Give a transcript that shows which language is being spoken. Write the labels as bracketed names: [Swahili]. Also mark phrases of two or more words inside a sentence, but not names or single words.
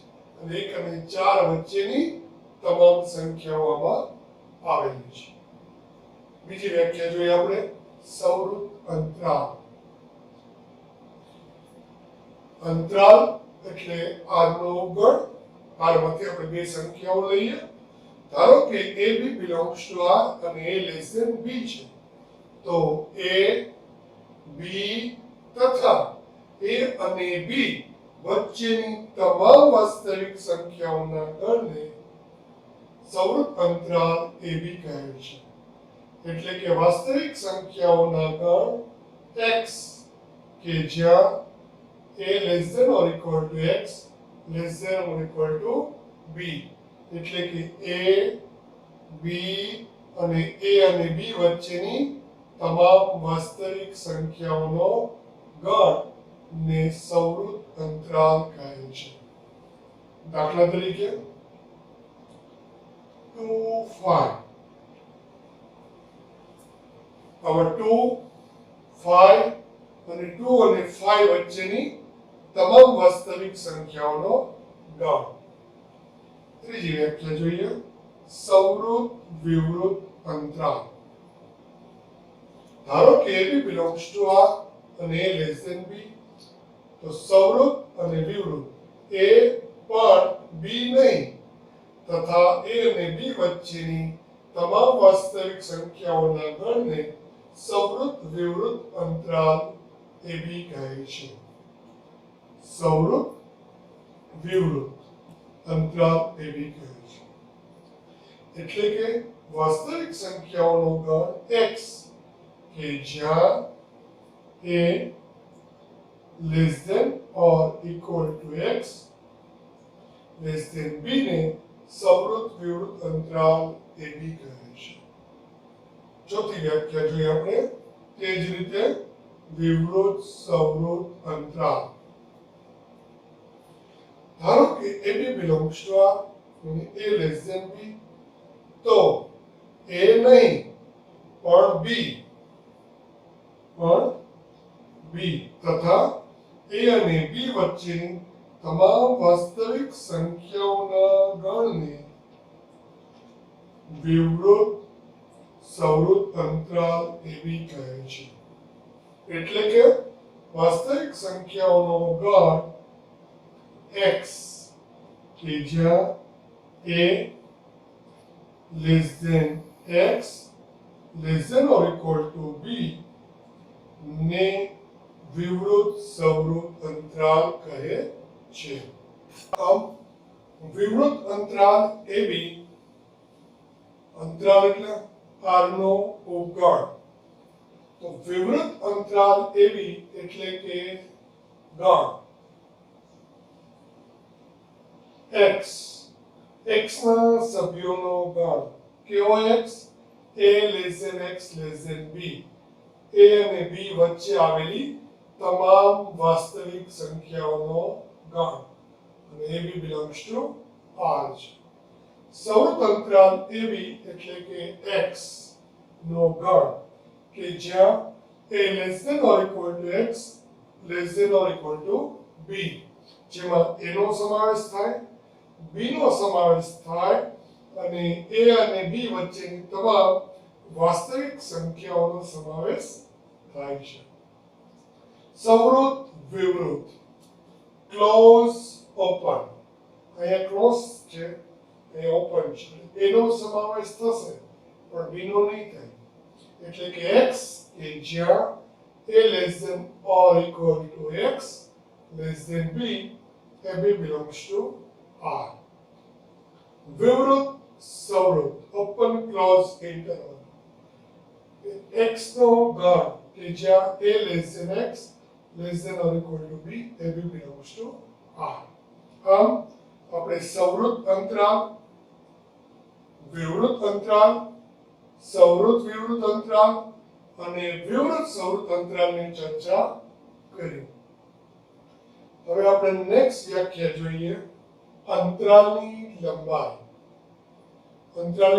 [Gujarati] અને 1 અને 4 વચ્ચેની તમામ સંખ્યાઓ આમાં આવેલી છે. બીજી વ્યાખ્યા જોઈએ આપણે સવૃત અંતરાલ. અંતરાલ એટલે r નો ગણ. r માંથી આપણે બે સંખ્યાઓ લઈએ. ધારો કે [English] ab belongs to r [Gujarati] અને [English] a less than b [Gujarati] છે. તો a b તથા a અને b વચ્ચેની તમામ વાસ્તવિક સંખ્યાઓના ગણને સવૃત અંતરાલ ab કહે છે. એટલે કે વાસ્તવિક સંખ્યાઓના ગણ x કે જ્યાં [English] a less than or equal to x less than or equal to b. [Gujarati] એટલે કે a b અને b વચ્ચેની તમામ વાસ્તવિક સંખ્યાઓનો ગણ ને સવૃત અંતરાલ કહે છે. દાખલા તરીકે 2 5. હવે 2 5 અને 2 અને 5 વચ્ચેની તમામ વાસ્તવિક સંખ્યાઓનો ગણ. ત્રીજી વ્યાખ્યા જોઈએ સવૃત વિવૃત અંતરાલ. ધારો કે [English] ab belongs to r અને a less than b. [Gujarati] તો સવૃત અને વિવૃત a પણ b નહીં તથા a અને b વચ્ચેની તમામ વાસ્તવિક સંખ્યાઓના ગણને સવૃત વિવૃત અંતરાલ ab કહે છે. સવૃત વિવૃત અંતરાલ ab કહે છે. એટલે કે વાસ્તવિક સંખ્યાઓનો ગણ x કે જ્યાં [English] a less than or equal to x less than b [Gujarati] ને સવૃત વિવૃત અંતરાલ ab કહે છે. ચોથી વ્યાખ્યા જોઈએ આપણે તે જ રીતે વિવૃત સવૃત અંતરાલ. ધારો કે [English] ab belongs to r અને a less than b. [Gujarati] તો a નહીં પણ b તથા a અને b વચ્ચેની તમામ વાસ્તવિક સંખ્યાઓના ગણને વિવૃત સવૃત અંતરાલ ab કહે છે. એટલે કે વાસ્તવિક સંખ્યાઓનો ગણ x કે જ્યાં [English] a less than x less than or equal to b [Gujarati] ને વિવૃત સવૃત અંતરાલ કહે છે. આમ વિવૃત અંતરાલ ab અંતરાલ એટલે r નો ઉપગણ. તો વિવૃત અંતરાલ ab એટલે કે ગણ x ના સભ્યોનો ગણ કેવો x [English] a less than x less than b [Gujarati] a અને b વચ્ચે આવેલી તમામ વાસ્તવિક સંખ્યાઓનો ગણ અને [English] ab belongs to R [Gujarati] છે સૌર અંતરાલ AB એટલે કે x નો ગણ કે જ્યાં [English] a less than or equal to x less than or equal to b [Gujarati] જેમાં a નો સમાવેશ થાય b નો સમાવેશ થાય અને a અને b વચ્ચેની તમામ વાસ્તવિક સંખ્યાઓનો સમાવેશ થાય છે સવૃત વિવૃત [English] close open [Gujarati] અહીંયા ક્લોઝ છે એ ઓપન છે એનો સમાવેશ થશે પણ b નો નહીં થાય એટલે કે x કે જ્યાં [English] a less than or equal to x less than b ab belongs to R [Gujarati] વિવૃત સવૃત [English] open close interval [Gujarati] x નો ગણ કે જ્યાં [English] a less than x less than or equal to b ab belongs to R [Gujarati] આમ આપણે સવૃત અંતરાલ વિવૃત અંતરાલ સવૃત વિવૃત અંતરાલ અને વિવૃત સવૃત અંતરાલની ચર્ચા કરી હવે આપણે નેક્સ્ટ વ્યાખ્યા જોઈએ અંતરાલની લંબાઈ અંતરાલની